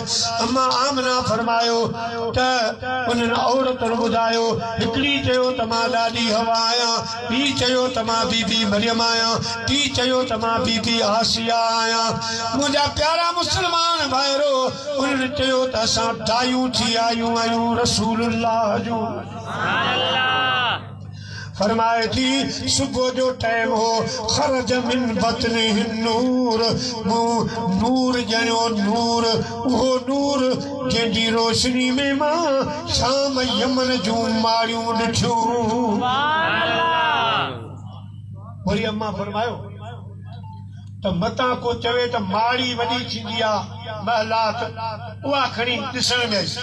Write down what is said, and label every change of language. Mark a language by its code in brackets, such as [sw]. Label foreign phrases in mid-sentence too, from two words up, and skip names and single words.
[sd] अम्मा आमना फरमायो त उन्हनि औरतुनि ॿुधायो, हिकिड़ी चयो त मां ॾाढी हवा आहियां, ॿी चयो त मां बीबी मरियम आहियां, टी चयो त मां बीबी आसिया आहियां। मुंहिंजा प्यारा मुस्लमान भाइरो, उन्हनि चयो त असां दायूं थी आयूं आहियूं रसूलुल्लाह जूं। फरमाए थी सुबुह जो टाइम हो, [ar] خرج من بطني نور, [sd] नूर ॼणियो नूर, उहो नूर जंहिंजी रोशनी में मां शाम यमन जूं माड़ियूं ॾिठियूं। वरी अम्मा फरमायो त मतां को चवे त माड़ी वॾी थींदी आहे महलात, उहा खणी ॾिसण में आई।